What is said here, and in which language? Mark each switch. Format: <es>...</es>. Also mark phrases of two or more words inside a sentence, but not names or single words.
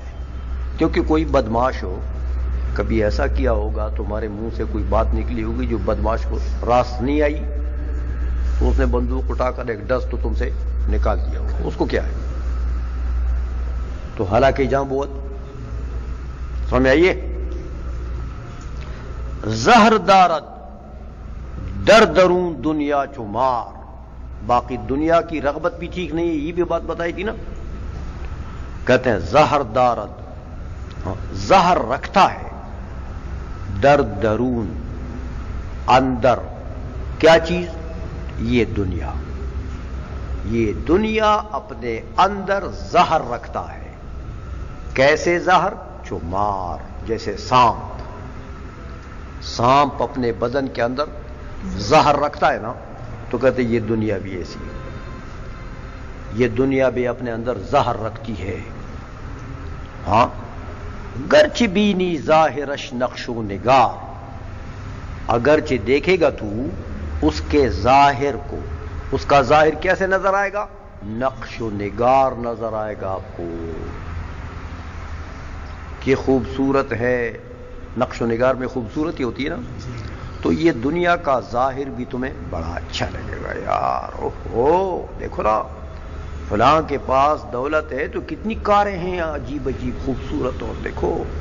<ur>کیونکہ کوئی بدمعاش ہو، کبھی ایسا کیا ہوگا تمہارے منہ سے کوئی بات نکلی ہوگی جو بدمعاش کو راست نہیں آئی، تو اس نے بندوق اٹھا کر ایک ڈس تو تم سے نکال دیا ہوگا، اس کو کیا ہے؟</ur> <fa>تو ہلاکی جاں بود،</fa> <ur>سمجھ آئیے۔</ur> <fa>زہر دارد در درون دنیا چمار،</fa> <ur>باقی دنیا کی رغبت بھی ٹھیک نہیں ہے، یہ بھی بات بتائی تھی نا۔ کہتے ہیں</ur> <fa>زہر دارد،</fa> <ur>زہر رکھتا ہے،</ur> <fa>در درون</fa> <ur>اندر، کیا چیز؟ یہ دنیا، یہ دنیا اپنے اندر زہر رکھتا ہے۔ کیسے زہر؟ چمار، جیسے سانپ، سانپ اپنے بدن کے اندر زہر رکھتا ہے نا، تو کہتے یہ دنیا بھی ایسی ہے، یہ دنیا بھی اپنے اندر زہر رکھتی ہے۔</ur> <fa>ہاں، گرچہ بینی ظاہرش نقش و نگار،</fa> <ur>اگرچہ دیکھے گا تو اس کے ظاہر کو، اس کا ظاہر کیسے نظر آئے گا؟ نقش و نگار نظر آئے گا آپ کو، کہ خوبصورت ہے۔ نقش و نگار میں خوبصورتی ہوتی ہے نا، تو یہ دنیا کا ظاہر بھی تمہیں بڑا اچھا لگے گا، یار اوہو دیکھو نا فلاں کے پاس دولت ہے تو کتنی کاریں ہیں عجیب عجیب خوبصورت، اور دیکھو</ur>